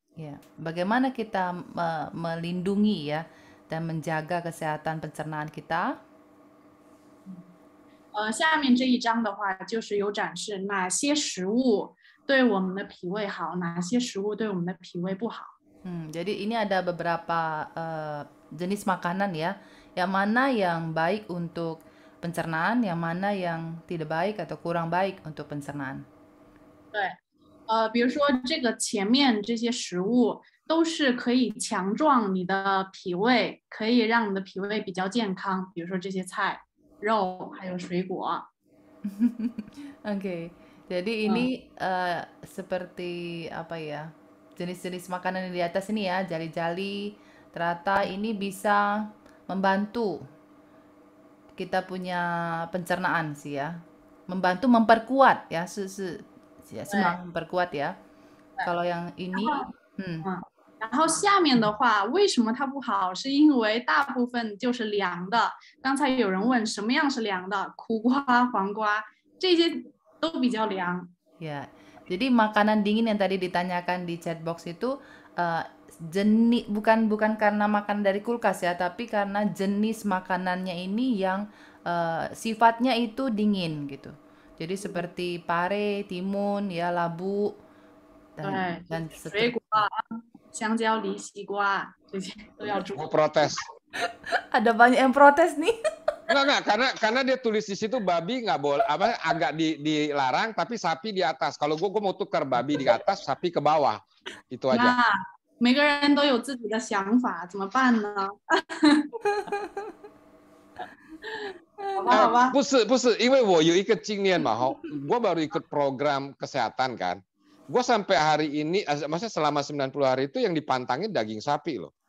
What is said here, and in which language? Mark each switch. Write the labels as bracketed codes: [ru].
[id] Ya, bagaimana kita melindungi ya dan menjaga kesehatan pencernaan kita? [zh] 下面这一章的话，就是有展示哪些食物对我们的脾胃好，哪些食物对我们的脾胃不好。 [id] Jadi ini ada beberapa jenis makanan ya, yang mana yang baik untuk pencernaan, yang mana yang tidak baik atau kurang baik untuk pencernaan. [zh] 对，比如说这个前面这些食物都是可以强壮你的脾胃，可以让你的脾胃比较健康，比如说这些菜、肉还有水果。 [id] Oke, jadi ini seperti apa ya? Jenis-jenis makanan yang di atas ini ya, jali-jali, ternyata ini bisa membantu kita punya pencernaan sih ya, membantu memperkuat ya, senang memperkuat ya. Kalau yang ini, [zh] 然后下面的话，为什么它不好？是因为大部分就是凉的。刚才有人问什么样是凉的，苦瓜、黄瓜这些都比较凉。 [id] Ya. Jadi makanan dingin yang tadi ditanyakan di chat box itu bukan karena makan dari kulkas ya, tapi karena jenis makanannya ini yang sifatnya itu dingin gitu. Jadi seperti pare, timun, ya labu [zh] 对， [id] dan [zh] 水果啊，香蕉、梨、西瓜这些都要注意。 [id] Gue protes. ada banyak yang protes nih. Enggak, karena dia tulis di situ babi nggak boleh, apa agak dilarang, tapi sapi di atas. Kalau gue mau tukar babi di atas, sapi ke bawah, itu aja. [zh] 那每个人都有自己的想法，怎么办呢？好吧，好吧。不是，因为我有一个经验嘛， [id] gue baru ikut program kesehatan kan. Gue sampai hari ini, maksudnya selama 90 hari itu yang dipantangin daging sapi loh.